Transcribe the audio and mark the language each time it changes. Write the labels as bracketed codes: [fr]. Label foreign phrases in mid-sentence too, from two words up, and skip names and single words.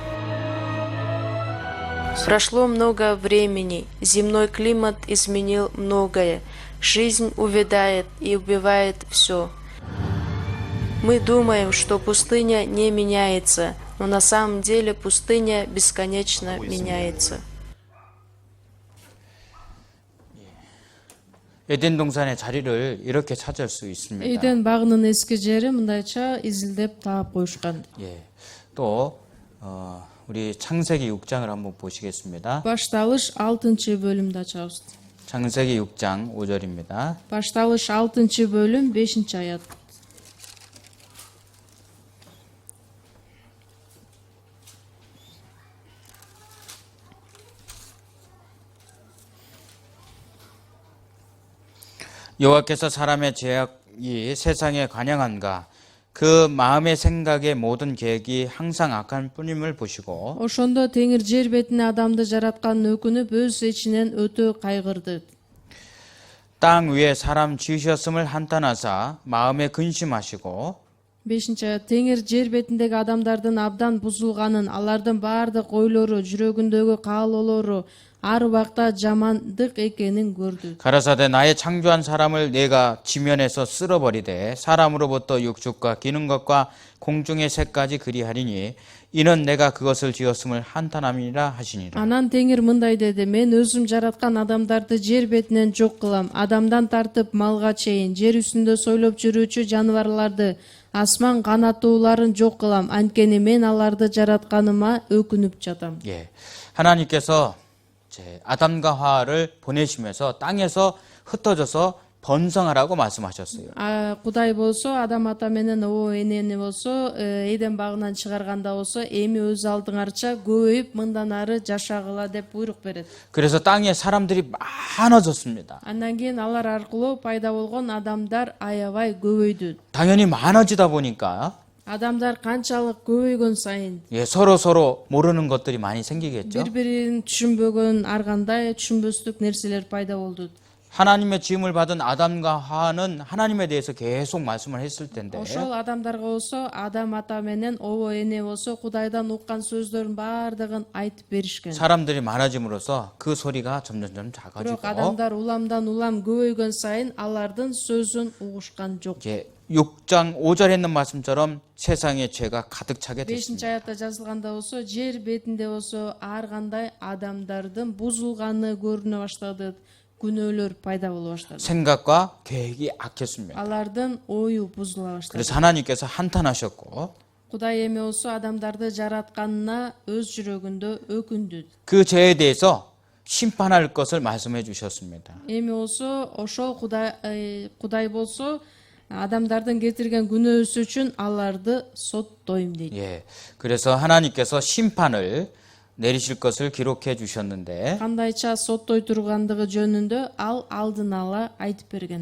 [ru] Прошло много времени, земной климат изменил многое, жизнь увядает и убивает все. Мы думаем, что пустыня не меняется, но на самом деле пустыня бесконечно меняется. [ko] 에덴 동산의 자리를 이렇게 찾을 수 있습니다. [ky] Эден багынын эски жери мындайча изилдеп таап коюшкан. [ko] 예. 또 우리 창세기 6장을 한번 보시겠습니다. [ky] Башталыш 6-бөлүмдү ачабыз. [ko] 창세기 6장 5절입니다. [ky] Башталыш 6-бөлүм 5-аят. [ko] 여호와께서 사람의 죄악이 세상에 관영한가 그 마음의 생각의 모든 계획이 항상 악한 뿐임을 보시고 [ky] Ошондо Теңир жер бетине адамды жаратканын өкүнүп өз ичинен өтө кайгырды. [ko] 땅 위에 사람 지으셨음을 한탄하사 마음에 근심하시고 [ky] 5-аят. Теңир жер бетиндеги адамдардын абдан бузулганын, алардын баардык ойлору, жүрөгүндөгү каалоолору ар убакта жамандык экенин көрдү. [ko] 가라사대 나의 창조한 사람을 내가 지면에서 쓸어버리되 사람으로부터 육축과 기는 것과 공중의 새까지 그리하리니 이는 내가 그것을 지었음을 한탄함이라 하시니라. [ky] Анан Теңир мындай деди: мен өзүм жараткан адамдарды жер бетинен жок кылам, адамдан тартып малга чейин жер үстүндө сойлоп жүрүүчү жаныбарларды, асман канаттууларын жок кылам, анткени мен аларды жаратканыма өкүнүп жатам. [ko] 예, 하나님께서 아담과 하와를 보내시면서 땅에서 흩어져서 번성하라고 말씀하셨어요. [ky] Кудай болсо Адам ата менен Ово энени болсо Эден багынан чыгарганда болсо эми өз алдыңарча көбөйүп мындан ары жашагыла деп буйрук берет. [ko] 그래서 땅에 사람들이 많아졌습니다. [ky] Андан кийин алар аркылуу пайда болгон адамдар аябай көбөйдү. [ko] 당연히 많아지다 보니까 [ky] Адамдар канчалык көбөйгөн сайын [ko] 예, 서로 모르는 것들이 많이 생기겠죠. [ky] бири-бирин түшүнбөгөн, ар кандай түшүнбөстүк нерселер пайда болду. [ko] 하나님의 지음을 받은 아담과 하와는 하나님에 대해서 계속 말씀을 했을 텐데 [ky] Ошол адамдарга болсо Адам ата менен Ово эне болсо Кудайдан уккан сөздөрдүн баардыгын айтып беришкен. [ko] 사람들이 많아짐으로써 그 소리가 점점 [ky] Бирок [ko] 작아지고 [ky] адамдар уламдан улам көбөйгөн сайын алардын сөзүн угушкан жок. [ko] 이제 6장 5절에 있는 말씀처럼 세상에 죄가 가득 차게 됐습니다. [ky] 5-аятта жазылганда болсо жер бетинде болсо ар кандай адамдардын бузулганы көрүнө баштады. күнөөлөр пайда боло баштады. [ko] 생각과 계획이 악했습니다. [ky] Алардын ою бузула баштады. [ko] 그래서 하나님께서 한탄하셨고 [ky] Кудай эми болсо адамдарды жаратканына өз жүрөгүндө өкүндү. [ko] 그 죄에 대해서 심판할 것을 말씀해 주셨습니다. [ky] Эми болсо ошол Кудай болсо адамдардын кетирген күнөөсү үчүн аларды соттойм дейт. [ko] 예. 그래서 하나님께서 심판을 내리실 것을 기록해 주셨는데 [ky] Кандайча соттой тургандыгы жөнүндө ал алдын ала айтып берген.